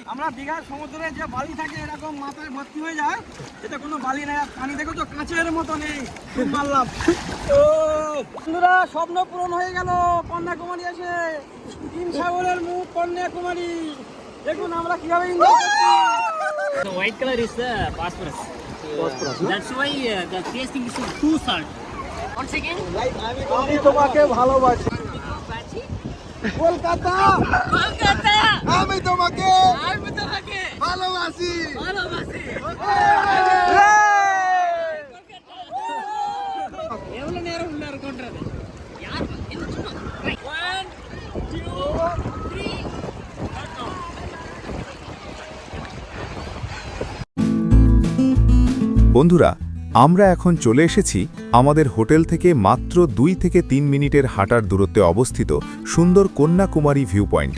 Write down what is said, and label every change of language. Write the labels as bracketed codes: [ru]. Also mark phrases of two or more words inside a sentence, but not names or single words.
[bn] আমরা দীঘার সমুদ্রে যে বালি থাকে এরকম মাথায় ভর্তি হয়ে যায়, এতে কোনো বালি নেই। আর পানি দেখো তো কাঁচের মতো নেই। মারলাম ও বন্ধুরা, স্বপ্ন পূরণ হয়ে গেল কন্যাকুমারী এসে। তিন সাগরের মুখ কন্যাকুমারী, দেখুন আমরা কিভাবে এনজয় করছি। [en] The white color is the phosphorus. That's why the tasting is too salt. Once again, [bn] আমি তোমাকে ভালোবাসি কলকাতা, Kolkata. আমি তোমাকে [en] I'm the [bn] ভালোবাসি। ఎవరు నేరం ఉన్నారు కొంటారు యార్ ఎందుకు సుమా 1 2 3 বন্ধুরা, আমরা এখন চলে এসেছি আমাদের হোটেল থেকে মাত্র 2 থেকে 3 মিনিটের হাঁটার দূরত্বে অবস্থিত সুন্দর কন্যাকুমারী ভিউ পয়েন্টে।